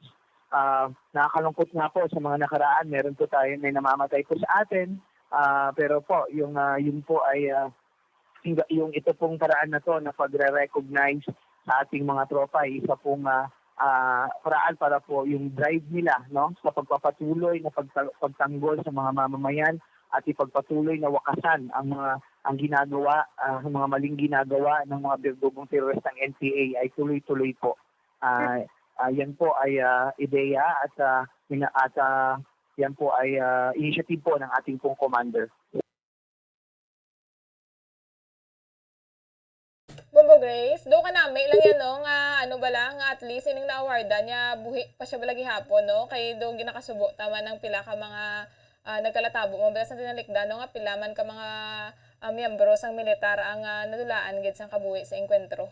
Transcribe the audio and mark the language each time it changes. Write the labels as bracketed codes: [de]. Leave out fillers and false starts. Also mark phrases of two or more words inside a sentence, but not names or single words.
[tl] Nakakalungkot nga po sa mga nakaraan, meron po tayo na namamatay po sa atin, pero po yun po ay yung ito pong paraan na to na pagre-recognize sa ating mga tropa ay isa pong paraan para po yung drive nila, no, sa pagpapatuloy na pagtanggol sa mga mamamayan at ipagpatuloy na wakasan ang ginagawa, ang mga maling ginagawa ng mga berdugong terorist ng NPA ay tuloy-tuloy po. Yan po ay ideya at yan po ay initiative po ng ating pong commander. [hil] Bombo Grace, do ka nami lang yan, no, nga ano ba lang, nga [en] at least [hil] ining na-awardan niya, buhi pa siya balagi hapon, no, kay do ginakasubo, tama ng pila ka mga nagkalatabo, mabalas na tinalikda, no, nga pilaman ka mga miyembro sang militar ang nadulaan gid sang kabuhi sa enkwentro.